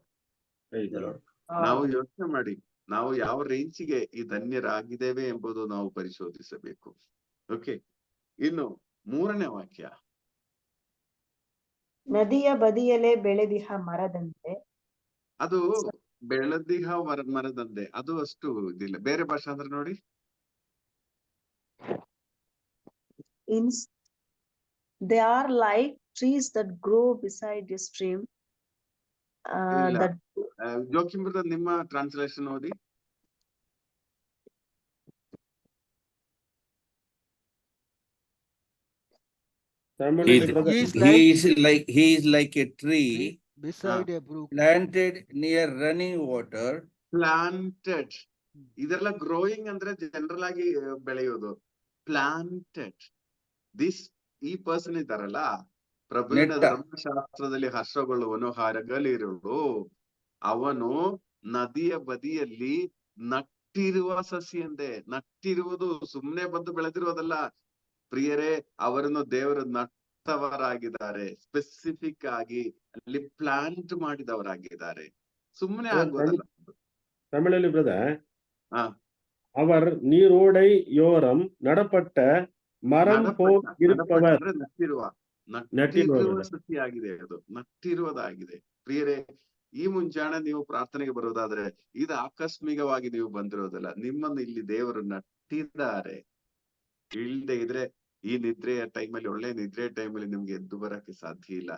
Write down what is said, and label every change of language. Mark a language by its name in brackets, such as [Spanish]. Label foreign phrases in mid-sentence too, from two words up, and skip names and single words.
[Kannada] ನಾವು ಯೋಚನೆ ಮಾಡಿ, ನಾವು ಯಾವ ರೇಂಜಿಗೆ ಈ ಧನ್ಯರಾಗಿದ್ದೇವೆ ಎಂಬುದು ನಾವು ಪರಿಶೋಧಿಸಬೇಕು. ಓಕೆ, ಇನ್ನು 3ನೇ ವಾಕ್ಯ. ನದಿಯ ಬದಿಯಲ್ಲೇ ಬೆಳೆದಿಹ ಮರದಂತೆ ಅದು ಬೆಳೆದಿಹ ಮರದಂದೆ, ಅದು ಅಷ್ಟು ಇದಿಲ್ಲ. ಬೇರೆ ಭಾಷೆ ಅಂದ್ರೆ ನೋಡಿ, [English] they are like trees that grow beside a stream. [Kannada] ಇಲ್ಲ. [English] That [Kannada] ಜೋಕಿಮ್ ಬ್ರದರ್ ನಿಮ್ಮ ಟ್ರಾನ್ಸ್ಲೇಷನ್ ಓದಿ. ತಮಿಳಲ್ಲಿ brother, [English] He is like a tree beside a brook. planted near running water. [Kannada] ಪ್ಲಾಂಟೆಡ್, ಇದೆಲ್ಲ ಗ್ರೋಯಿಂಗ್ ಅಂದ್ರೆ ಜನರಲ್ ಆಗಿ ಬೆಳೆಯೋದು. ಪ್ಲಾಂಟೆಡ್, ಈ ಪರ್ಸನ್ ಇದ್ದಾರಲ್ಲ, ಪ್ರಭುವಿನ ನೆಟ್ಟ. ಧರ್ಮಶಾಸ್ತ್ರದಲ್ಲಿ ಹರ್ಷಗೊಳ್ಳುವನು ಹರಗಲಿರುಳು, ಅವನು ನದಿಯ ಬದಿಯಲ್ಲಿ ನಟ್ಟಿರುವ ಸಸಿ ಎಂದೆ. ನಟ್ಟಿರುವುದು ಸುಮ್ನೆ ಬಂದು ಬೆಳೆದಿರುವುದಲ್ಲ ಪ್ರಿಯರೇ, ಅವರನ್ನು ದೇವರು ನಟ್ಟವರಾಗಿದ್ದಾರೆ. ಸ್ಪೆಸಿಫಿಕ್ ಆಗಿ ಅಲ್ಲಿ ಪ್ಲಾಂಟ್ ಮಾಡಿದವರಾಗಿದ್ದಾರೆ, ಸುಮ್ಮನೆ ಆಗೋದಲ್ಲ. ತಮಿಳಲ್ಲಿ ಬ್ರದರ್, ಹಾ, [Tamil] அவர் நீரோடை யோரம் நடப்பட்ட மரம் போல் இருப்பவர். [Kannada] ಅಂದ್ರೆ ನಟ್ಟಿರುವ ಸಸಿ ಆಗಿದೆ, ಅದು ನಟ್ಟಿರುವುದಾಗಿದೆ. ಪ್ರಿಯರೇ, ಈ ಮುಂಜಾನೆ ನೀವು ಪ್ರಾರ್ಥನೆಗೆ ಬರುವುದಾದ್ರೆ ಇದು ಆಕಸ್ಮಿಕವಾಗಿ ನೀವು ಬಂದಿರೋದಲ್ಲ, ನಿಮ್ಮನ್ನು ಇಲ್ಲಿ ದೇವರು ನಟ್ಟಿದ್ದಾರೆ. ಇಲ್ಲದೆ ಇದ್ರೆ ಈ ನಿದ್ರೆಯ ಟೈಮಲ್ಲಿ, ಒಳ್ಳೆ ನಿದ್ರೆಯ ಟೈಮಲ್ಲಿ ನಿಮ್ಗೆ ಎದ್ದು ಬರಕ್ಕೆ ಸಾಧ್ಯ ಇಲ್ಲ.